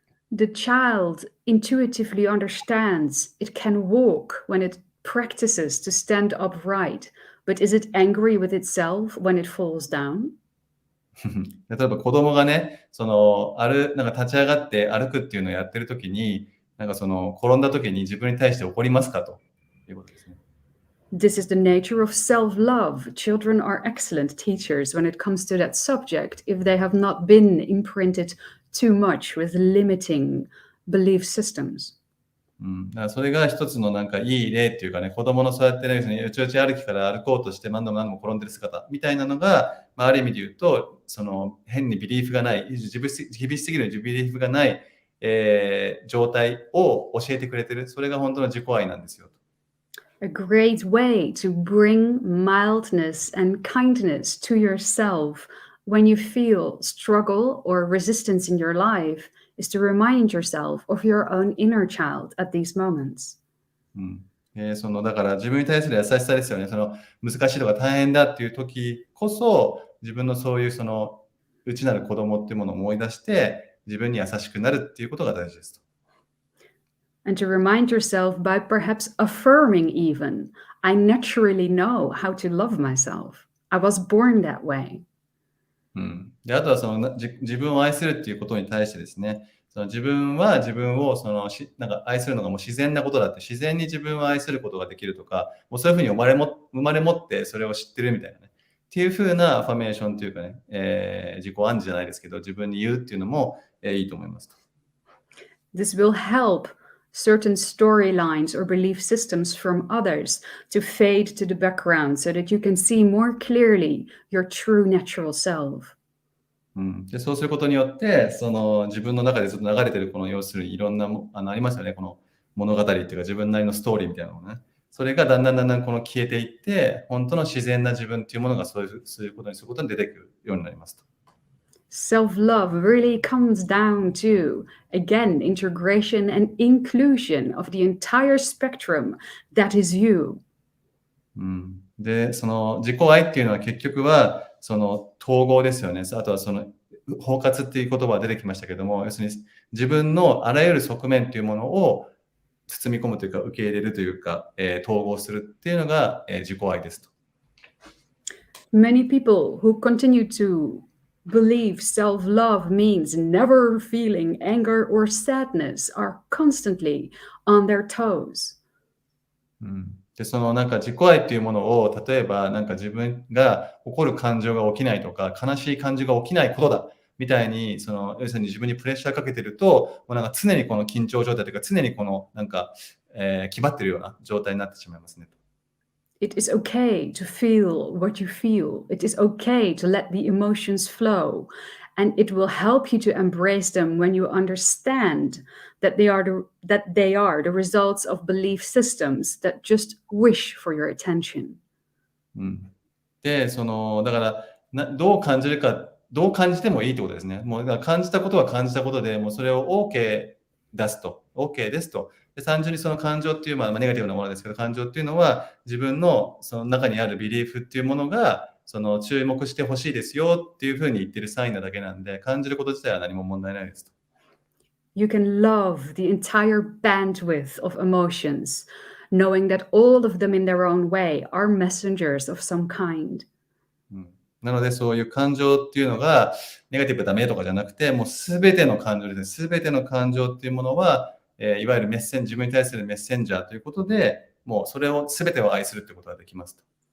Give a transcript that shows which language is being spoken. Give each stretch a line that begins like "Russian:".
English: The child intuitively understands it can walk when it practices to stand upright, but is it angry with itself when it falls down?
Japanese: 例えば子供がね、なんか立ち上がって歩くっていうのをやってるときに、なんか転んだときに自分に対して怒りますかということですね。
English: This is the nature of self-love. Children are excellent teachers when it comes to that subject if they have not been imprinted too much with limiting belief systems.
Japanese: だからそれが一つのなんかいい例っていうかね、子供のそうやってね、よちよち歩きから歩こうとして何度も何度も転んでる姿みたいなのが、ある意味で言うと、変にビリーフがない、厳しすぎるビリーフがない、状態を教えてくれてる。それが本当の自己愛なんですよ。
English: A great way to bring mildness and kindness to yourself when you feel struggle or resistance in your life is to remind yourself of your own inner child at these moments.
Japanese: だから自分に対する優しさですよね。難しいとか大変だっていう時こそ、自分のそういう内なる子供っていうものを思い出して、自分に優しくなるっていうことが大事ですと。
English: And to remind yourself by perhaps affirming even, I naturally know how to love myself. I was born that way.
Japanese: で、あとは自分を愛するっていうことに対してですね、自分は自分をなんか愛するのがもう自然なことだって、自然に自分を愛することができるとか、もうそういうふうに生まれ持ってそれを知ってるみたいなね。っていうふうなアファメーションというかね、自己暗示じゃないですけど、自分に言うっていうのも、いいと思いますと。
English: This will help certain storylines or belief systems from others to fade to the background so that you can see more clearly your true natural self.
Japanese: でそうすることによって、自分の中でずっと流れてるこの要するにいろんなありますよね、この物語っていうか自分なりのストーリーみたいなのね。それがだんだんこの消えていって、本当の自然な自分っていうものがそういうことにすることに出てくるようになりますと。
English: Self-love really comes down to, again, integration and inclusion of the entire spectrum that is you.
Japanese: で、その自己愛っていうのは結局はその統合ですよね。あとはその包括っていう言葉が出てきましたけども、要するに自分のあらゆる側面というものを包み込むというか受け入れるというか、統合するっていうのが、自己愛ですと。
English: Many people who continue to believe self-love means never feeling anger or sadness are constantly on their toes.
Japanese: で、そのなんか自己愛っていうものを、例えばなんか自分が怒る感情が起きないとか、悲しい感情が起きないことだみたいに、その要するに自分にプレッシャーかけてると、もうなんか常にこの緊張状態というか、常にこのなんか、気張ってるような状態になってしまいますね。
English: It is okay to feel what you feel. It is okay to let the emotions flow. And it will help you to embrace them when you understand that they are the results of belief systems that just wish for your attention.
Japanese: で、そのだからどう感じるか、どう感じてもいいってことですね。もうだから感じたことは感じたことで、もうそれを OK 出すと、OK ですと。で、単純にその感情っていう、ネガティブなものですけど、感情っていうのは自分のその中にあるビリーフっていうものが、その注目してほしいですよっていうふうに言ってるサインなだけなんで、感じること自体は何も問題ないですと。
English: You can love the entire bandwidth of emotions, knowing that all of them in their own way are messengers of some kind.
Japanese: なので、そういう感情っていうのが、ネガティブダメとかじゃなくて、もうすべての感情ですね。すべての感情っていうものは、いわゆる自分に対するメッセンジャーということで、もうそれをすべてを愛するということができますと。